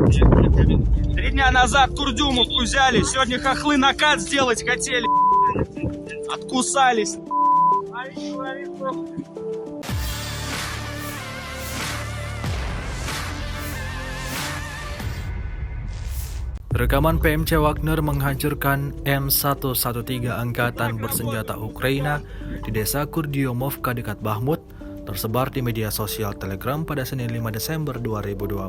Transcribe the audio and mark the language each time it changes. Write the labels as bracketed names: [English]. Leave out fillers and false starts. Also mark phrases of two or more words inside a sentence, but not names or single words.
[Russian] 3 дня назад Курдюмовку взяли, сегодня хохлы накат сделать хотели. Откусались. [Indonesian] Rekaman PMC Wagner menghancurkan M113 Angkatan Bersenjata Ukraina di desa Kurdiomovka dekat Bakhmut tersebar di media sosial Telegram pada Senin 5 Desember 2022.